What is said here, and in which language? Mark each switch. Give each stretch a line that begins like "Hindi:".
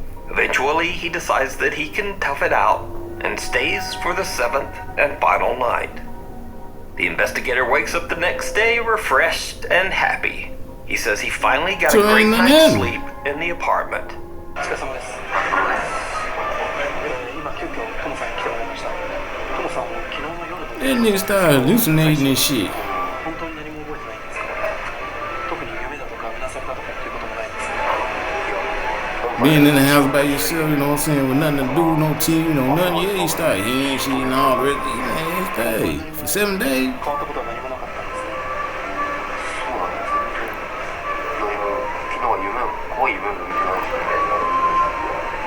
English: Eventually, he decides that he can tough it out and stays for the 7th and final night. The investigator wakes up the next day refreshed and happy. He says he finally got a great night's sleep in the apartment.
Japanese: お疲れ様です。今急遽トモさんに来てもらいました。トモさんも昨日の夜の
English: That nigga started hallucinating and shit.
Japanese: 本当に何も覚えてないんですか？特に夢だとかうなされたとかっていうこともないんですか？
English: Being in the house by yourself, you know what I'm saying, with nothing to do, no TV, no nothing. Yeah, you start hearing shit and all the rest. Man, it's day. For 7 days.
Japanese: 変わったことは何もなかったんですね。そうなんですね。何も昨日は怖い夢も見てないしね。